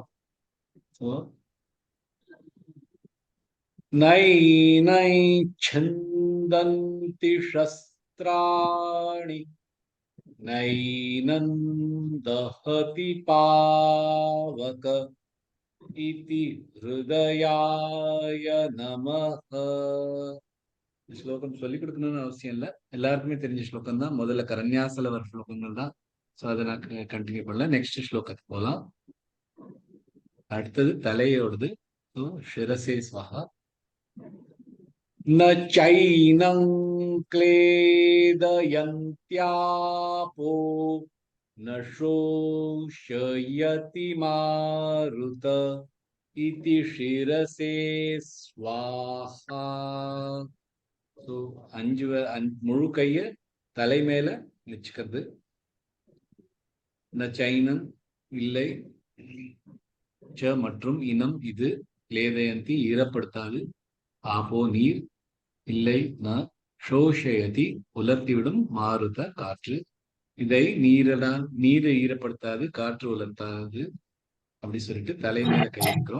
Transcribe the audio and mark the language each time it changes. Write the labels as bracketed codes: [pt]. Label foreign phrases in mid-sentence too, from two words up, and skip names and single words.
[sa] ஸோ नै छिन्दन्ति शस्त्राणि नैनं दहति पावक इति हृदयाय नमः. [ta] ஸ்லோகம் சொல்லிக் கொடுக்கணும்னு அவசியம் இல்லை, எல்லாருக்குமே தெரிஞ்ச ஸ்லோகம் தான். முதல்ல கரண்யாசல வர ஸ்லோகங்கள் தான். ஸோ அதை நான் கண்டினியூ பண்ணல. நெக்ஸ்ட் ஸ்லோகத்துக்கு போகலாம். அடுத்தது தலையோடது. [sa] ஸோ शिरसे स्वाहा. न चैनं क्लेदयन्त्यापो न शोषयति मारुत इति शिरसे स्वाहा. [ta] ஸோ முழு கைய தலை மேல வச்சுக்கிறது. [sa] न चैनम् [ta] இல்லை, ச மற்றும் இனம் இது, கிளேதயந்தி ஈரப்படுத்தாது, ஆபோ நீர் இல்லை, [sa] न शोषयति [ta] உலர்த்திவிடும், மாருத காற்று, இதை நீரை ஈரப்படுத்தாது, காற்று உலர்த்தாது அப்படி சொல்லிட்டு தலை மேல கை வைக்கிறோம்.